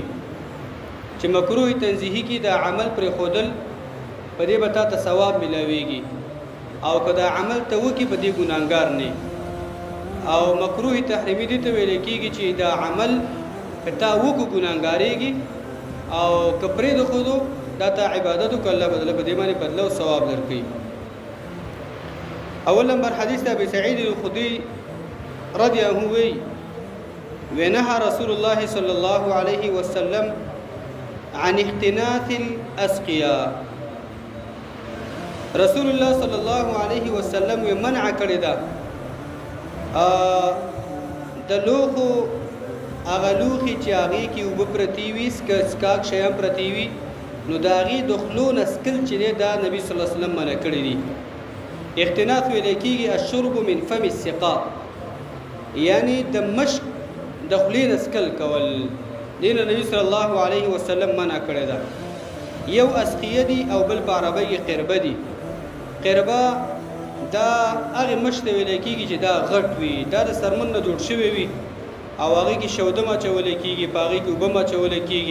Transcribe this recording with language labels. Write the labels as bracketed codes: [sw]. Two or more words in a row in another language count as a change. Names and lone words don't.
[ps] چې مکروه تنزیهی کې دا عمل پر خودل په دې به تا ته ثواب ملاویږي، او که دا عمل ته وکړي په دې ګناهګار نه. او مکروه تحریمي دې ته ویل کېږي چې دا عمل که تا وکړو ګناهګارېږي، او که پرېږدو دا تا عبادت وکړه الله بدله په دې باندې بدله او ثواب درکوي. اول نمبر حدیث [ar] ابي سعید الخدري رضی الله عنه وی ونهى رسول الله صلى الله عليه وسلم عن اختناث الاسقياء. [ps] رسول الله [ar] صلی الله علیه وسلم [ps] منع کړی دا د لوخو هغه لوښي چې هغې کې اوبه پرتې وي، سکاک شیان پرتې وي، نو د هغې د خولو نه سکل چې دی دا نبي [ar] صلی الله علیه وسلم [ps] منع کړی دي. [ar] اختناث [ps] ویلی کېږي [ar] الشرب من فم السقاء، [ps] یعنی د مشک د خولې نه سکل کول، دې نه نبي [ar] صلی الله علیه وسلم [ps] منع کړی ده. یو اسقیه دي او بل په عربی کې قربه دي. قربه دا هغې مشک ته ویلی کېږي چې دا غټ وي، دا د سرمن نه جوړ شوی وي، او هغې کې شودم اچولی کېږي، په هغې کې اوبه اچولی کېږي.